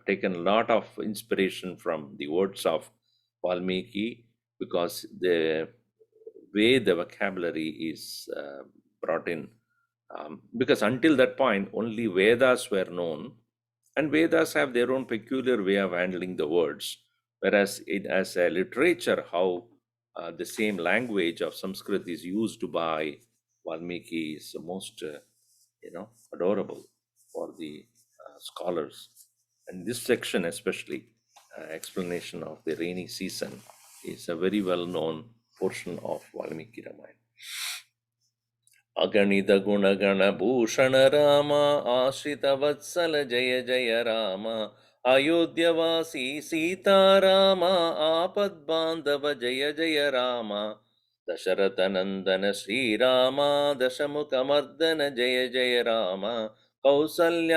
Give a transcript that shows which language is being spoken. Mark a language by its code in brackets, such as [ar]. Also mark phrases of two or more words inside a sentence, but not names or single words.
[en] taken a lot of inspiration from the words of Valmiki, because the way the vocabulary is brought in, because until that point only Vedas were known, and Vedas have their own peculiar way of handling the words, whereas as a literature, how the same language of Sanskrit is used by Valmiki is most adorable for the scholars. And this section especially, explanation of the rainy season, is a very well known portion of Valmiki Ramayana. [sa] अगणित गुणगण भूषण राम आश्रित वत्सल जय जय राम अयोध्यवासी सीताराम आपद बांधव जय जय राम दशरथ नंदन श्रीराम दशमुख मर्दन जय जय राम कौसल्या